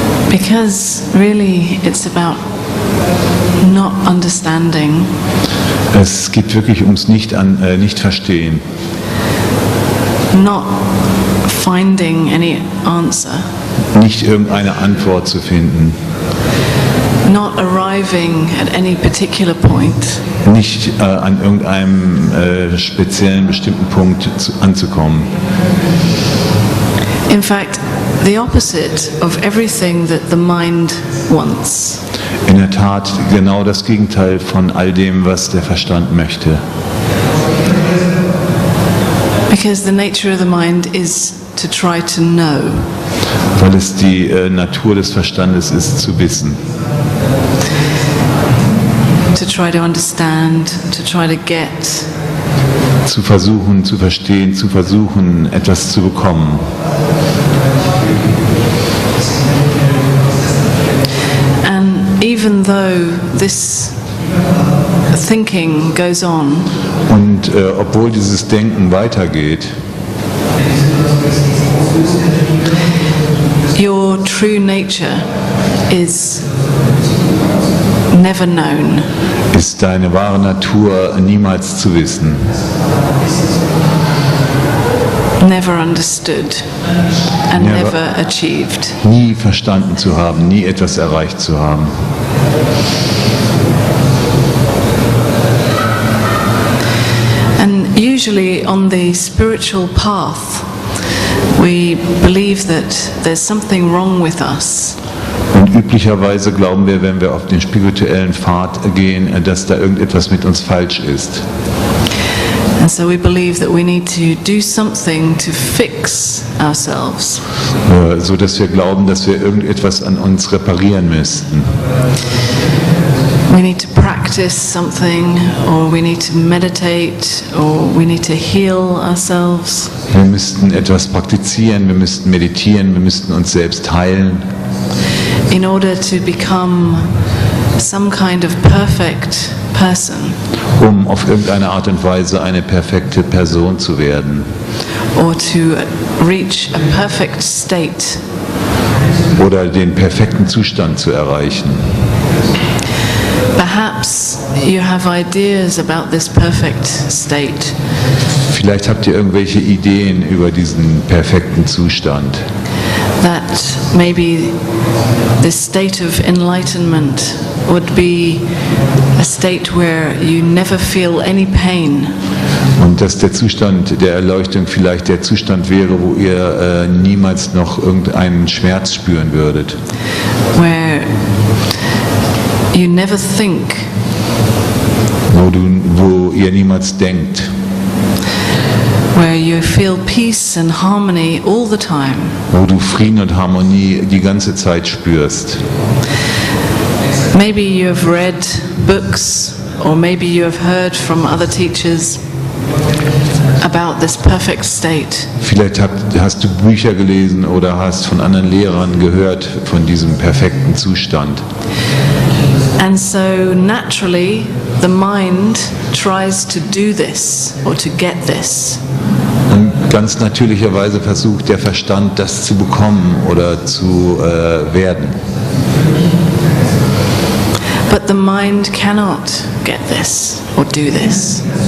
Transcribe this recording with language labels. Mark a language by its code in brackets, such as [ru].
[en] Because really it's about not understanding. [de] Es geht wirklich ums Nicht-Verstehen. [en] Not finding any answer. [de] Nicht irgendeine Antwort zu finden. [en] Not arriving at any particular point. [de] Nicht an irgendeinem speziellen, bestimmten Punkt anzukommen. [en] In fact, the opposite of everything that the mind wants. [de] In der Tat genau das Gegenteil von all dem, was der Verstand möchte. [en] Because the nature of the mind is to try to know. [de] Weil es die Natur des Verstandes ist, zu wissen. [en] To try to understand, to try to get. [de] Zu versuchen, zu verstehen, zu versuchen, etwas zu bekommen. [en] And even though this thinking goes on, [de] und obwohl dieses Denken weitergeht, [en] your true nature is never known. [de] Ist deine wahre Natur niemals zu wissen. [en] Never understood and never achieved. [de] Nie verstanden zu haben, nie etwas erreicht zu haben. [en] And usually on the spiritual path, we believe that there's something wrong with us. [de] Und üblicherweise glauben wir, wenn wir auf den spirituellen Pfad gehen, dass da irgendetwas mit uns falsch ist. [en] And so we believe that we need to do something to fix ourselves. [de] So dass wir glauben, dass wir irgendetwas an uns reparieren müssten. [en] We need to practice something, or we need to meditate, or we need to heal ourselves. [de] Wir müssten etwas praktizieren, wir müssten meditieren, wir müssten uns selbst heilen. [en] In order to become some kind of perfect person. [de] Um auf irgendeine Art und Weise eine perfekte Person zu werden. [en] Or to reach a perfect state. [de] Oder den perfekten Zustand zu erreichen. [en] Perhaps you have ideas about this perfect state. [de] Vielleicht habt ihr irgendwelche Ideen über diesen perfekten Zustand. [en] That maybe this state of enlightenment would be a state where you never feel any pain. [de] Und dass der Zustand der Erleuchtung vielleicht der Zustand wäre, wo ihr niemals noch irgendeinen Schmerz spüren würdet. [en] Where you never think. [de] Wo ihr niemals denkt. [en] Where you feel peace and harmony all the time. [de] Wo du Frieden und Harmonie die ganze Zeit spürst. [en] Maybe you have read books, or maybe you have heard from other teachers about this perfect state. [de] Vielleicht hast du Bücher gelesen oder hast von anderen Lehrern gehört von diesem perfekten Zustand. [en] And so naturally the mind tries to do this or to get this. [de] Und ganz natürlicherweise versucht der Verstand, das zu bekommen oder zu werden. [en] But the mind cannot get this or do this.